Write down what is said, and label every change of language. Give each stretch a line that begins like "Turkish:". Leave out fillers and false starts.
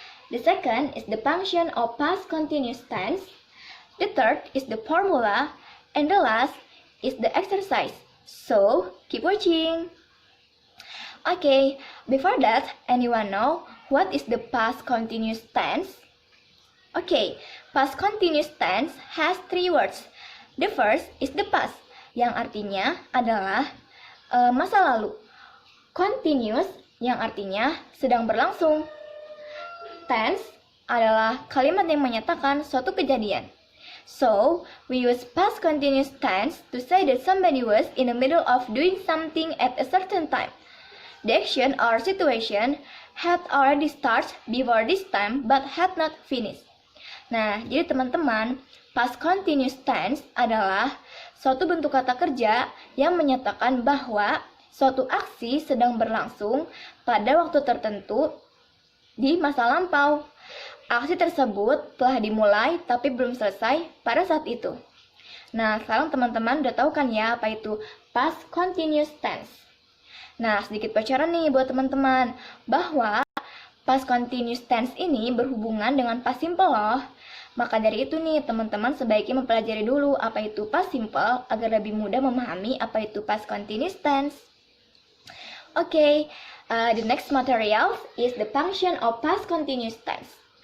English: The second is the function of past continuous tense. The third is the formula. And the last is the exercise. So, keep watching. Okay, before that, anyone know what is the past continuous tense? Okay, past continuous tense has three words. The first is the past,
Indonesian: yang artinya adalah masa lalu. Continuous, yang artinya sedang berlangsung. Tense adalah kalimat yang menyatakan suatu kejadian.
English: So, we use past continuous tense to say that somebody was in the middle of doing something at a certain time. The action or situation had already started before this time but had not finished.
Indonesian: Nah, jadi teman-teman, past continuous tense adalah suatu bentuk kata kerja yang menyatakan bahwa suatu aksi sedang berlangsung pada waktu tertentu di masa lampau. Aksi tersebut telah dimulai tapi belum selesai pada saat itu. Nah, sekarang teman-teman udah tahu kan ya apa itu past continuous tense. Nah, sedikit bocoran nih buat teman-teman bahwa past continuous tense ini berhubungan dengan past simple loh. Maka dari itu nih, teman-teman sebaiknya mempelajari dulu apa itu past simple agar lebih mudah memahami apa itu past continuous tense.
English: Okay, the next material is the function of past continuous tense.